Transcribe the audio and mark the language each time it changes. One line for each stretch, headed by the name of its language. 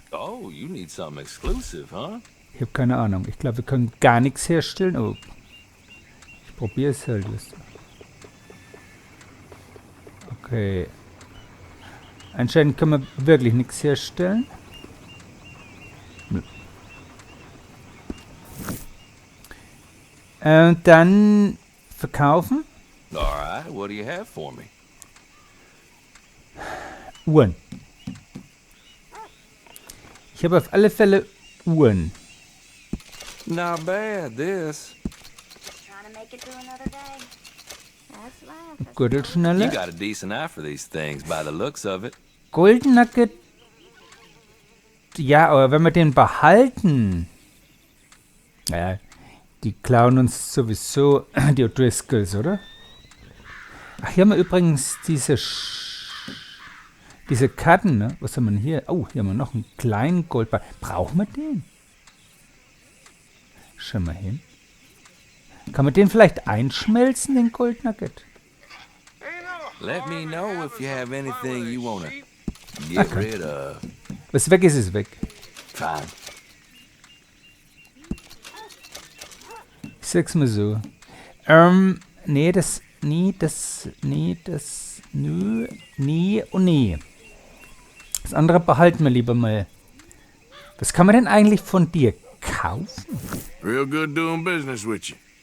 English: Oh, you need something exclusive, huh?
German: Ich habe keine Ahnung. Ich glaube, wir können gar nichts herstellen. Oh. Ich probiere es halt. Okay. Anscheinend können wir wirklich nichts herstellen. Dann verkaufen.
English: Alright, what do you have for me?
German: Uhren. Ich habe auf alle Fälle Uhren.
English: Not bad, this. You
German: Gürtelschnalle.
English: got a decent eye for these things by the looks of it. Golden Nugget.
German: Ja, aber wenn wir den behalten. Naja, die klauen uns sowieso die O'Driscolls, oder? Ach, hier haben wir übrigens diese Karten, ne? Was haben wir denn hier? Oh, hier haben wir noch einen kleinen Goldball. Brauchen wir den? Schau mal hin. Kann man den vielleicht einschmelzen, den Gold Nugget?
English: Let me know if you have anything you wanna get rid of.
German: Was weg ist, ist weg.
English: Fine.
German: Ich sag's mal so. Nee, nie und nie. Das andere behalten wir lieber mal. Was kann man denn eigentlich von dir kaufen?
English: Real good doing business with you.